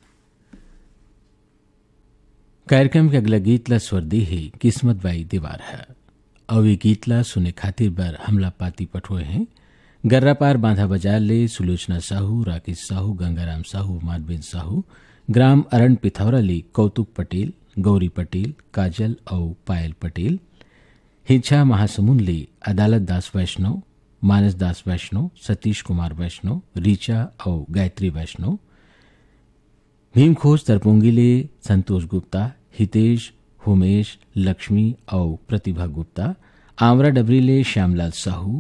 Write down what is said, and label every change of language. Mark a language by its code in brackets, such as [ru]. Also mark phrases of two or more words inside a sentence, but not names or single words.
[hne] कार्यक्रम के अगला गीत ला स्वर दी है किस्मत बाई दीवार है। और ये गीत ला सुने खातिर बर हमला पाती पठोए हैं गर्रा पार बांधा बाजार ले सुलोचना साहू, राकेश साहू, गंगाराम साहू, मानवेन साहू, ग्राम अरण पिथौरा ले कौतुक पटेल, गौरी पटेल, काजल और पायल पटेल, हिंछा महासमुंद ले अदालत दास वैष्णव, मानस दास वैष्णव, सतीश कुमार वैष्णव, रीचा और गायत्री वैष्णव, भीमखोज तरपोंगी ले संतोष गुप्ता, हितेश, उमेश, लक्ष्मी और प्रतिभा गुप्ता, आंवरा डबरी ले श्यामलाल साहू,